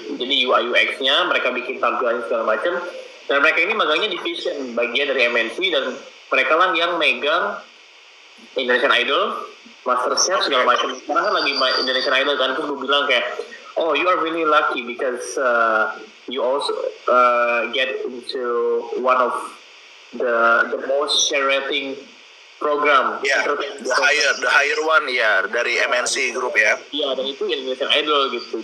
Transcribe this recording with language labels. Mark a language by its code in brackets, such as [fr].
[id] Jadi UI UX-nya mereka bikin tampilan segala macam, dan mereka ini magangnya di Vision, bagian dari MNC, dan mereka lah yang megang Indonesian Idol, MasterChef segala macam. Sekarang kan lagi Indonesian Idol kan, terus gue bilang kayak, [en] oh you are really lucky because you also get into one of the most share rating program. The higher one dari MNC Group ya. [id] Iya, dan itu Indonesian Idol gitu.